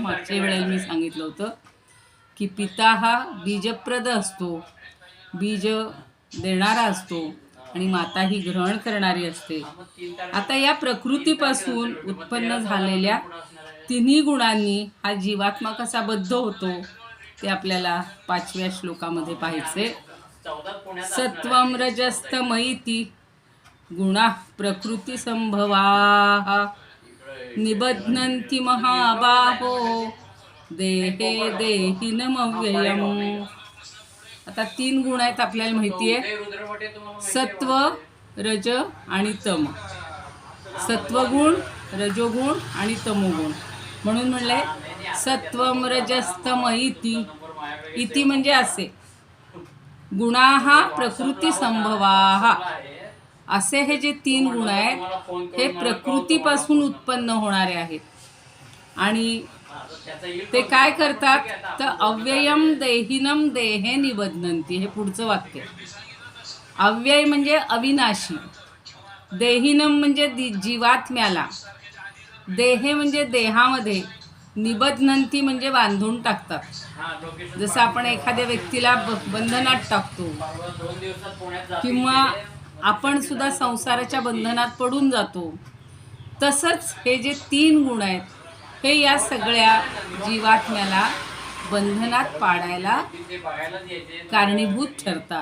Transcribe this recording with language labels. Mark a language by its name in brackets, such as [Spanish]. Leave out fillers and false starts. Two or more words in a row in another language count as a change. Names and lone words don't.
[Marathi] मागच्या वेळेला मी सांगितलं होतं की पिता हा बीजप्रद असतो, बीज देणारा असतो आणि माता ही ग्रहण करणारी असते. आता या प्रकृतीपासून उत्पन्न झालेल्या तिन्ही गुणांनी हा जीवात्मा कसा बद्ध होतो ते आपल्याला 5व्या श्लोकामध्ये पाहायचे. [Sanskrit] सत्वं रजस्तमैति गुणाः प्रकृती संभवाः निबध्नन्ति महाबाहो देहे देहिनमव्ययम्. [Marathi] आता 3 गुण आहेत आपल्याला माहिती आहे, सत्व, रज आणि तम. सत्वगुण, रजोगुण आणि तमोगुण. म्हणून म्हणले [Sanskrit] सत्वम रजस्तम इति. इति [Marathi] म्हणजे असे [Sanskrit] गुणाः प्रकृती संभवाः. [Marathi] असे हे जे 3 गुण आहेत हे प्रकृतीपासून उत्पन्न होणारे आहेत आणि ते काय करतात तर [Sanskrit] अव्ययम देहिनम देहे निबध्नन्ति. [Marathi] हे पुढचं वाक्य. अव्यय म्हणजे अविनाशी, देहिनम म्हणजे जीवात्म्याला, देहे म्हणजे देहामध्ये, निबध्नन्ति म्हणजे बांधून टाकतात. जसं आपण एखाद्या व्यक्तीला बंधनात टाकतो किंवा आपण सुद्धा संसाराच्या बंधनात पडून जातो, तसंच हे जे 3 गुण आहेत हे या सगळ्या जीवात्म्याला बंधनात पाडायला कारणीभूत ठरतात.